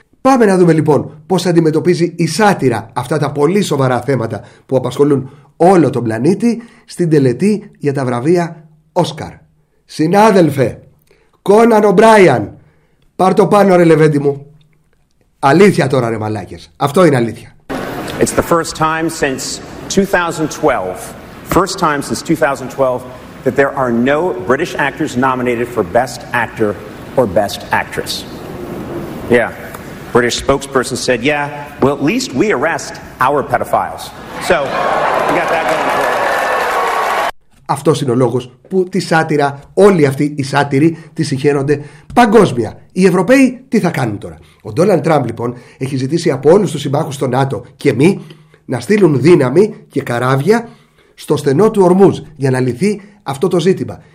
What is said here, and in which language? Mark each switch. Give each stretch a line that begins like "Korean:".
Greek: Πάμε να δούμε λοιπόν πώς αντιμετωπίζει η σάτιρα αυτά τα πολύ σοβαρά θέματα που απασχολούν όλο τον πλανήτη στην τελετή για τα βραβεία Όσκαρ. Συνάδελφε, Κόναν Ομπράιαν, πάρ' το πάνω ρε λεβέντη μου. Αλήθεια τώρα ρε μαλάκες, αυτό είναι αλήθεια.
English: It's the first time since 2012, first time since 2012 that there are no British actors nominated for best actor or best actress. Yeah. British spokesperson said, yeah, well, at least we arrest our pedophiles. So, we got that going for us.
Greek: Αυτός είναι ο λόγος που τη σάτιρα, όλοι αυτοί οι σάτιροι, τη συγχαίρονται παγκόσμια. Οι Ευρωπαίοι τι θα κάνουν τώρα? Ο Ντόναλντ Τραμπ, λοιπόν, έχει ζητήσει από όλους τους συμμάχους στο ΝΑΤΟ και μη να στείλουν δύναμη και καράβια στο στενό του Ορμούζ για να λυθεί αυτό το ζήτημα.